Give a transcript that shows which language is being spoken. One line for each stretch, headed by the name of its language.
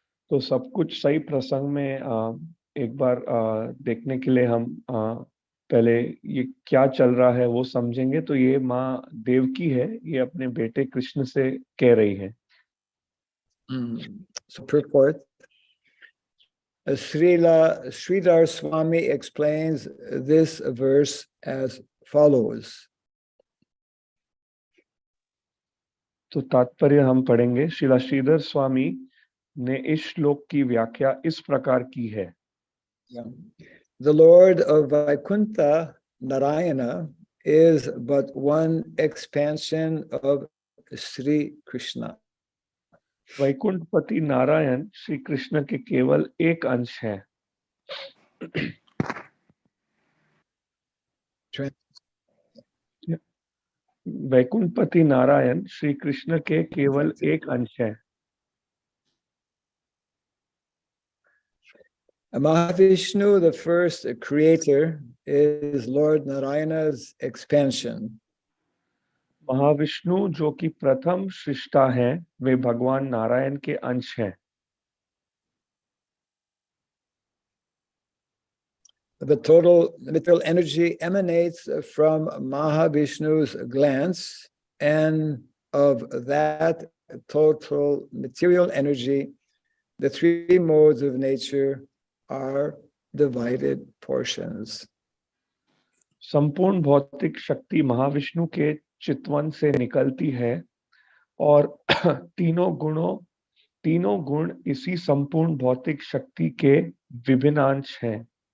Hindi: तो सब कुछ सही प्रसंग में एक बार देखने के लिए हम पहले ये क्या चल रहा है वो समझेंगे। तो ये माँ देवकी है, ये अपने बेटे कृष्ण से कह रही है।
English: So purport, Sridhar Swami explains this verse as follows.
Hindi: तो तात्पर्य हम पढ़ेंगे। श्रीला श्रीधर स्वामी ने इस श्लोक की व्याख्या इस प्रकार की है।
English: The Lord of Vaikuntha, Narayana, is but one expansion of Sri Krishna.
Hindi: वैकुंठपति Narayan Shri Krishna के केवल एक अंश है। वैकुंठपति नारायण श्री कृष्ण के केवल एक अंश है।
English: Mahavishnu, the first creator, is Lord Narayana's expansion.
Hindi: Mahavishnu जो कि प्रथम सृष्टा है, वे भगवान नारायण के अंश हैं।
English: The total material energy emanates from Mahavishnu's glance, and of that total material energy, the three modes of nature are divided portions.
Hindi: संपूर्ण भौतिक शक्ति महाविष्णु के चितवन से निकलती है और तीनों गुण इसी संपूर्ण भौतिक शक्ति के विभिन्न अंश हैं।